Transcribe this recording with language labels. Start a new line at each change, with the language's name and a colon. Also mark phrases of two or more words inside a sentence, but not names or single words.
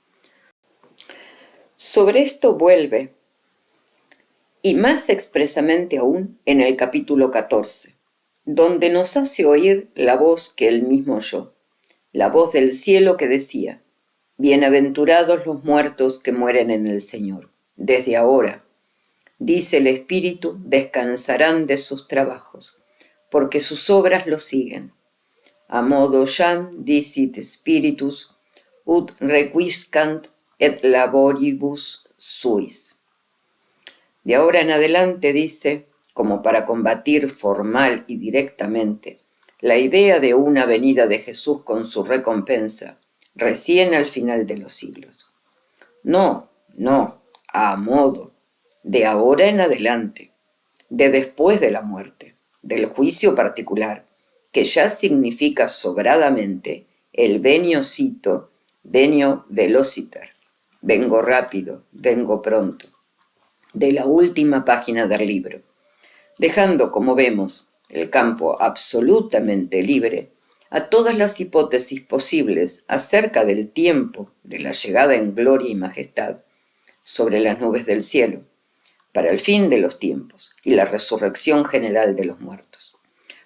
Spanish: Sobre esto vuelve, y más expresamente aún en el capítulo 14, donde nos hace oír la voz que él mismo oyó, la voz del cielo que decía: «Bienaventurados los muertos que mueren en el Señor. Desde ahora, dice el Espíritu, descansarán de sus trabajos, porque sus obras los siguen.
Latin: Amodo jam dicit Spiritus, ut requiescant et laboribus suis».
Spanish: De ahora en adelante, dice, como para combatir formal y directamente la idea de una venida de Jesús con su recompensa, recién al final de los siglos. No, a modo, de ahora en adelante, de después de la muerte, del juicio particular, que ya significa sobradamente el
Latin: venio cito, venio velociter,
Spanish: vengo rápido, vengo pronto, de la última página del libro, dejando, como vemos, el campo absolutamente libre a todas las hipótesis posibles acerca del tiempo de la llegada en gloria y majestad sobre las nubes del cielo, para el fin de los tiempos y la resurrección general de los muertos.